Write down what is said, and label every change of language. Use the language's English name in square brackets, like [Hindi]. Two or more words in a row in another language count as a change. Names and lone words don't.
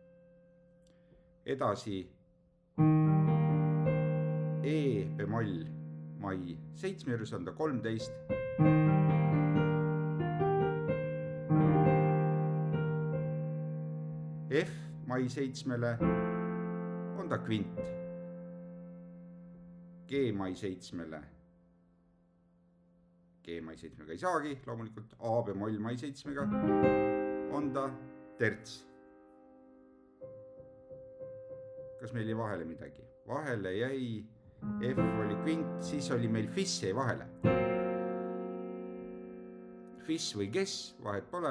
[Estonian] Edasi E-bemoll mai 7 juures on ta 13. F mai 7-le on ta kvint. G mai 7-le. G mai 7-ga ei saagi, loomulikult A-bemoll mai 7-ga on ta terts. Kas meil jäi vahele midagi? Vahele jäi, F oli kvint, siis oli meil fis jäi vahele. Fis või kes, vahet pole.